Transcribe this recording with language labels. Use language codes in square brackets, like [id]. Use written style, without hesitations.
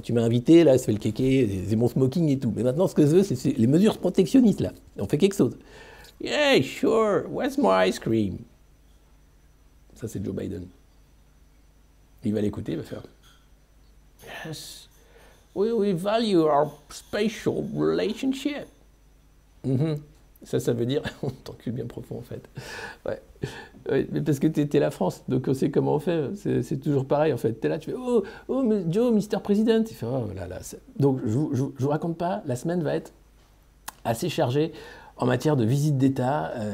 [fr] Tu m'as invité, là, ça fait le kéké, c'est mon smoking et tout. Mais maintenant, ce que je veux, c'est les mesures protectionnistes, là. On fait quelque chose. [en] Yeah, sure. Where's my ice cream? [fr] Ça, c'est Joe Biden. Il va l'écouter, il va faire Yes, [en] We value our special relationship. Mhm. [fr] Ça veut dire, on t'encule bien profond en fait. Ouais. Ouais, mais parce que t'es la France, donc on sait comment on fait. C'est toujours pareil en fait. T'es là, tu fais oh, mais Joe, Mr. President. Il fait oh là là. Donc je vous raconte pas, la semaine va être assez chargée en matière de visite d'État.